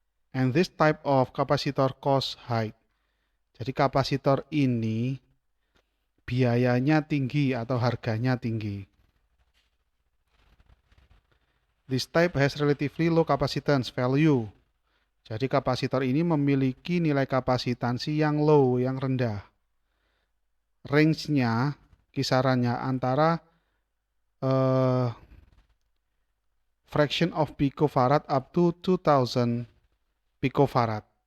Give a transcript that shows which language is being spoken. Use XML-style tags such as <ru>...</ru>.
<en>And this type of capacitor cost high.</en> <id>Jadi kapasitor ini biayanya tinggi atau harganya tinggi.</id> <en>This type has relatively low capacitance value.</en> <id>Jadi kapasitor ini memiliki nilai kapasitansi yang low, yang rendah. Range-nya, kisarannya antara</id> <en>fraction of picofarad up to 2000 picofarad.</en>